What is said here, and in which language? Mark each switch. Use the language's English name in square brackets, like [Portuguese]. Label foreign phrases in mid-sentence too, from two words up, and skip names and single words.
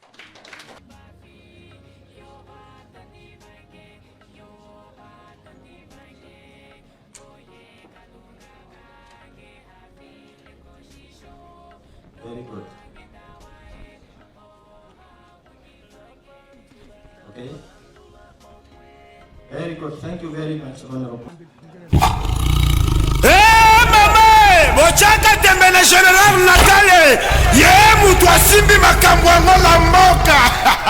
[English] Very good. Okay. Very good. Thank you very much, Honorable. [Lingala] Bochaka tembele General Natale ye mutu asimbi makambo yango la mboka